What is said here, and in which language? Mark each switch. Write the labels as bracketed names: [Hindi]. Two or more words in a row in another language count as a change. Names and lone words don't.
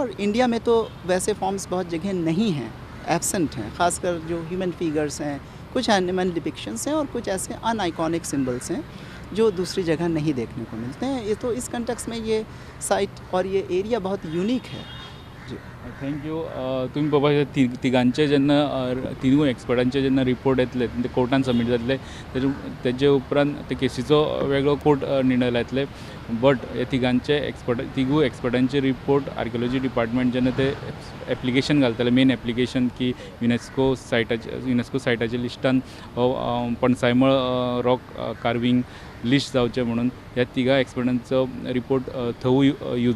[Hindi] और इंडिया में तो वैसे फॉर्म्स बहुत जगह नहीं हैं, एब्सेंट हैं, ख़ासकर जो [English] human figures [Hindi] हैं, कुछ [English] animal depictions [Hindi] हैं, और कुछ ऐसे [English] unaniconic symbols [Hindi] हैं जो दूसरी जगह नहीं देखने को मिलते हैं। ये तो इस कंटेक्स्ट में ये साइट और ये एरिया बहुत यूनिक है। जी, [English] thank you. [Konkani] तुम्ही बाबा तिघांचे जेन्ना तिनूय एक्सपर्टांचे जेन्ना रिपोर्ट येतले ते कोर्टान सबमीट जातले तेजे उपरांत ते केसीचो वेगळो कोर्ट निर्णय लायतले. बट हे तिगूय एक्सपर्टांचे रिपोर्ट [English] archaeology department [Konkani] जेन्ना ते एप्लिकेशन घालतले [English] main application [Konkani] की युनेस्को सायटाच्या लिस्टान हो पणसायमळ [English] rock carving list [Konkani] जावचें म्हणून ह्या तिगा एक्सपर्टांचो रिपोर्ट थंय यूज जातलो.